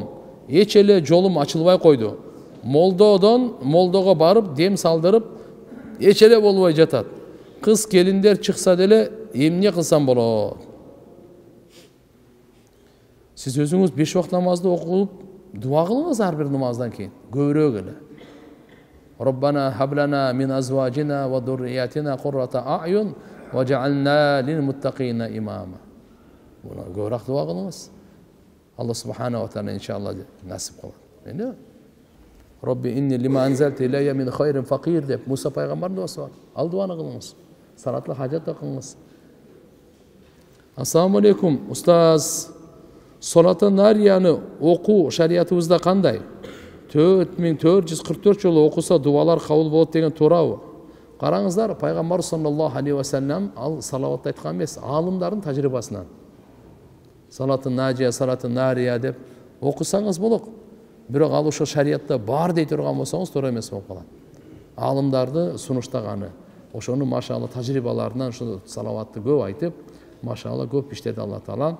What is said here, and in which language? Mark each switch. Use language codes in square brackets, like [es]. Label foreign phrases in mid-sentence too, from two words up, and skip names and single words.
[ky] Эч эле жолум ачылбай койду. Молдого барып, дем салдырып, эч эле болбой жатат. Кыз келиндер чыкса деле эмне кылсам болот? Сиз өзүңүз 5 убакыт намазды окуп, дуа кылыңыз ар бир намаздан кийин. Көбүрөөк эле. [ar] ربنا هب لنا من أزواجنا وذرياتنا قرة أعين واجعلنا للمتقين إماما. [ky] Буна көбүрөөк дуа кылыңыз. [ar] الله سبحانه وتعالى إن شاء الله [ky] насип кылат. [ar] إني ربي إني لما أنزلت إلي من خير فقير [ky] деп Муса пайгамбардын дуасы бар. Ал дуаны кылыңыз. Салатлы хажат окуңуз. [ar] السلام عليكم, [ky] устаз. Солаты нарияны окуу шариятыбызда кандай? 4444 жолу окуса дуалар кабыл болот деген туурабы? Караңыздар, пайгамбар [ar] صلى الله عليه وسلم [ky] ал салават айткан эмес, алымдардын тажрыйбасынан. Салаты наджия, салаты нария деп окусаңыз болот. Бирок ал ошо шариятта бар дей турган болсоңуз туура эмес болуп калат. Алымдарды сунуштаганы, ошону машалла тажрыйбаларынан ошо салаватты көп айтып, машалла көп иштеди [ar] الله تعالى.